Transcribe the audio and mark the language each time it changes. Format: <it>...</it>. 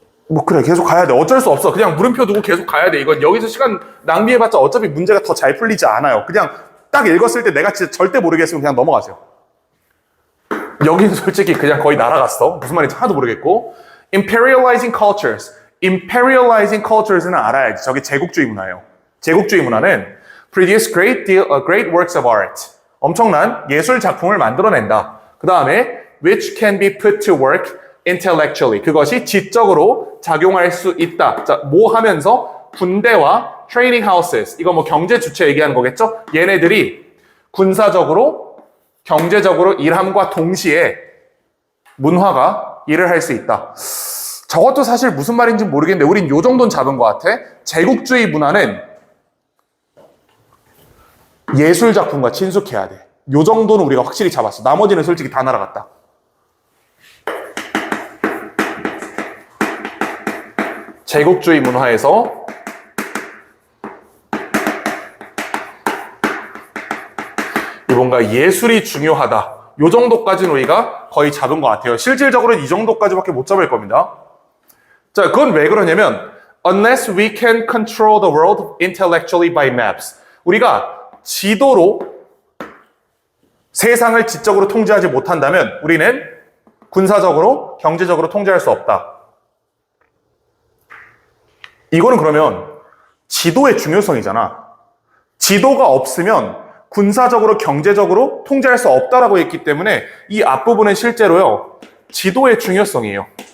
<ko>뭐 그래, 계속 가야 돼. 어쩔 수 없어. 그냥 물음표 두고 계속 가야 돼. 이건 여기서 시간 낭비해봤자 어차피 문제가 더 잘 풀리지 않아요. 그냥 딱 읽었을 때 내가 진짜 절대 모르겠으면 그냥 넘어가세요. 여기는 솔직히 그냥 거의 날아갔어. 무슨 말인지 하나도 모르겠고.</ko> <en>Imperializing cultures.</en> <ko>Imperializing cultures는 알아야지. 저게 제국주의 문화예요. 제국주의 문화는</ko> <en>produce great works of art.</en> <ko>엄청난 예술 작품을 만들어낸다. 그 다음에</ko> <en>which can be put to work intellectually.</en> <ko>그것이 지적으로 작용할 수 있다. 자, 뭐 하면서 군대와 training houses. 이거 뭐 경제 주체 얘기하는 거겠죠? 얘네들이 군사적으로 경제적으로 일함과 동시에 문화가 일을 할 수 있다. 저것도 사실 무슨 말인지 모르겠는데 우린 요 정도는 잡은 것 같아. 제국주의 문화는 예술 작품과 친숙해야 돼. 요 정도는 우리가 확실히 잡았어. 나머지는 솔직히 다 날아갔다. 제국주의 문화에서 뭔가 예술이 중요하다. 요 정도까지는 우리가 거의 잡은 것 같아요. 실질적으로는 이 정도까지밖에 못 잡을 겁니다. 자, 그건 왜 그러냐면</ko> <en>unless we can control the world intellectually by maps.</en> <ko>우리가 지도로 세상을 지적으로 통제하지 못한다면 우리는 군사적으로, 경제적으로 통제할 수 없다. 이거는 그러면 지도의 중요성이잖아. 지도가 없으면 군사적으로, 경제적으로 통제할 수 없다라고 했기 때문에 이 앞부분은 실제로요, 지도의 중요성이에요.</ko>